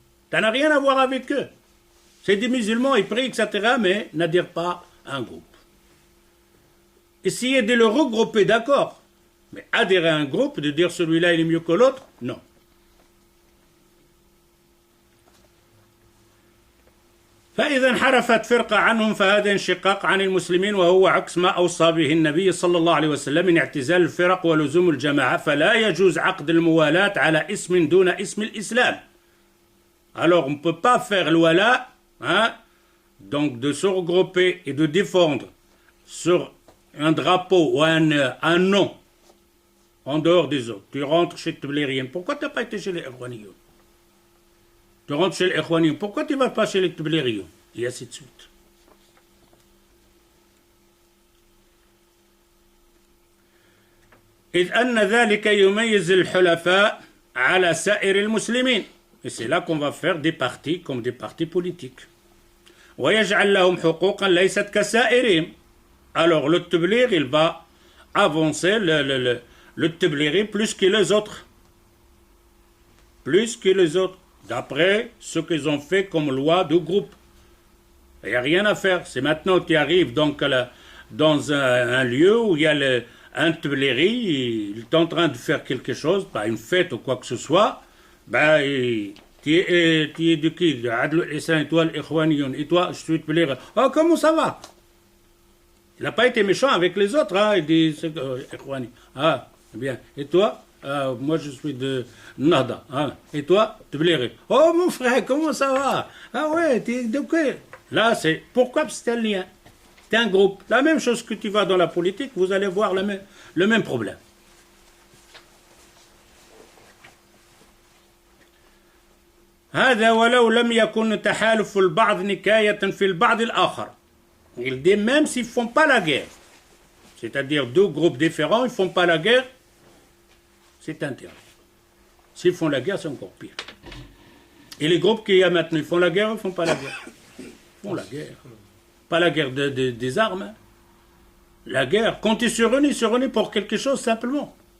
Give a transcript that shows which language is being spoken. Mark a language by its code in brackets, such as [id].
[fr] Tu n'as rien à voir avec eux. C'est des musulmans, ils prient, etc., mais n'adhèrent pas à un groupe. Essayez de le regrouper, d'accord. Mais adhérer à un groupe, de dire celui-là il est mieux que l'autre, non. [ar] فإذا انحرفت فرقة عنهم فهذا انشقاق عن المسلمين وهو عكس ما أوصى به النبي صلى الله عليه وسلم من اعتزال الفرق ولزوم الجماعة فلا يجوز عقد الموالاة على اسم دون اسم الإسلام. [fr] Alors on ne peut pas faire le wala, hein, donc de se regrouper et de défendre sur un drapeau ou un nom en dehors des autres. Tu rentres chez Tblérien. Pourquoi tu n'as pas été chez les Ikhwaniyoun? Tu rentres chez les Ikhwaniyoun. Pourquoi tu ne vas pas chez les Tblériyoun? Et ainsi de suite. [ar] إذ أن ذلك يميز الحلفاء على سائر المسلمين. [fr] Et c'est là qu'on va faire des partis comme des partis politiques. [ar] ويجعل لهم حقوقا ليست كسائرهم. [fr] Alors le Tblir, il va avancer le Tbliri plus que les autres. Plus que les autres. D'après ce qu'ils ont fait comme loi de groupe. Il n'y a rien à faire. C'est maintenant que tu arrives donc dans un lieu où il y a un Tbleri, il est en train de faire quelque chose, pas une fête ou quoi que ce soit, ben, tu es de qui? Adl al-Islam, et toi l'Ikhwaniyoun, et toi je suis Tbleri. Oh, comment ça va? Il n'a pas été méchant avec les autres, hein. Il dit Ikhwani. Ah, bien. Et toi? Moi je suis de Nada. Hein. Et toi? Tbleri. Oh mon frère, comment ça va? Ah ouais, t'es de quoi? Là, c'est pourquoi c'est un lien. C'est un groupe. La même chose que tu vas dans la politique, vous allez voir le même problème. [ar] هذا ولو لم يكن تحالف البعض نكاية في البعض الآخر. [fr] Il dit même s'ils ne font pas la guerre, c'est-à-dire deux groupes différents, ils ne font pas la guerre, c'est interdit. S'ils font la guerre, c'est encore pire. Et les groupes qu'il y a maintenant, ils font la guerre ou ils ne font pas la guerre? Ils font la guerre. Pas la guerre des armes. Hein. La guerre, quand ils se réunissent pour quelque chose simplement.